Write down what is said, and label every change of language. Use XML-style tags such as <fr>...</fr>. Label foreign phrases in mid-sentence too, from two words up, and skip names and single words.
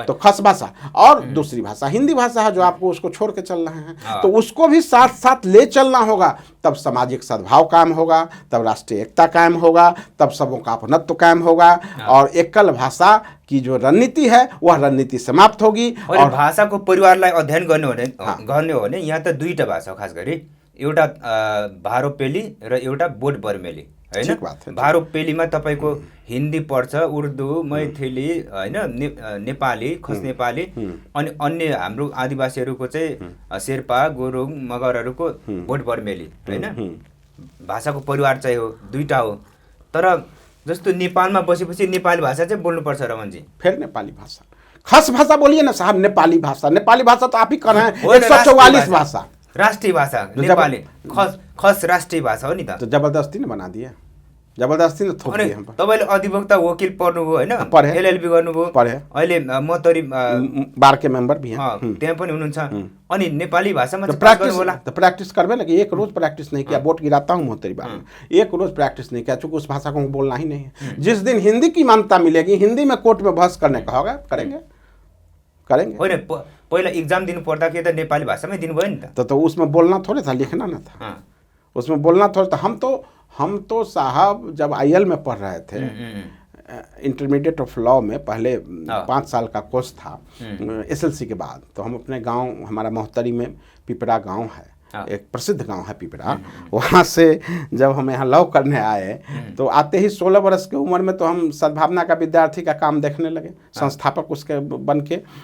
<hi>तो खस भाषा और दूसरी भाषा हिंदी भाषा है, जो आपको उसको छोड़ के चल रहे हैं, तो उसको भी साथ साथ ले चलना होगा। तब सामाजिक सद्भाव कायम होगा, तब राष्ट्रीय एकता कायम होगा, तब सबों का अपनत्व कायम होगा, और एकल भाषा की जो रणनीति है वह रणनीति समाप्त होगी।</hi> <ne>और भाषाको परिवारलाई अध्ययन गर्ने हो भने यहाँ त 2टा भाषा हो, खास गरी एउटा भारोपेली र एउटा बोट बर्मेली हैन। भारोपेलीमा तपाईको हिन्दी पर्छ, उर्दू, मैथिली हैन, नेपाली, खस नेपाली, अनि अन्य हाम्रो आदिवासीहरूको चाहिँ शेर्पा, गुरुङ, मगरहरूको बोट बर्मेली हैन। भाषाको परिवार चाहिँ हो, 2टा हो। तर जस्तो नेपालमा बसेपछि नेपाली भाषा चाहिँ बोल्नुपर्छ रमनजी।</ne> <hi>फिर नेपाली भाषा, खस भाषा बोलिए ना साहब। नेपाली भाषा तो आप ही कर रहे हैं। 144 भाषा</hi> <ne>राष्ट्रीय भाषा नेपाली, खस राष्ट्रिय भाषा हो नि त।</ne> <hi>तो जबरदस्ती ने बना दिया, जबरदस्ती ने थोप दिया हम पर।</hi> <ne>तपाईले अधिवक्ता वकिल पढ्नुभयो हैन, एलएलबी गर्नुभयो, अहिले मोतरी</ne> <hi>बार के मेंबर भी हैं,</hi> <ne>त्यहाँ पनि हुनुहुन्छ। अनि नेपाली भाषामा प्रैक्टिस होला,</ne> <hi>तो प्रैक्टिस करबे ना कि एक रोज प्रैक्टिस नहीं किया, वोट गिराता हूँ मोतरी बार में, एक रोज प्रैक्टिस नहीं किया, चूंकि उस भाषा को बोलना ही नहीं है। जिस दिन हिंदी की मान्यता मिलेगी, हिंदी में कोर्ट में बहस करने का होगा, करेंगे।</hi> <ne>होइन, पहिला एग्जाम दिनु पर्दाखेरि त नेपाली भाषामै दिनुभयो नि त।</ne> <hi>तो उसमें बोलना थोड़े था, लिखना ना था, उसमें बोलना थोड़ा था। हम तो साहब जब आईएल में पढ़ रहे थे, इंटरमीडिएट ऑफ लॉ में पहले 5 साल का कोर्स था एसएलसी के बाद, तो हम अपने गांव, हमारा मोहतरी में पिपरा गांव है, एक प्रसिद्ध गांव है पिपरा, वहाँ से जब हम यहाँ लॉ करने आए, तो आते ही 16 वर्ष की उम्र में तो हम सद्भावना का विद्यार्थी का काम देखने लगे, संस्थापक उसके बन के।</hi>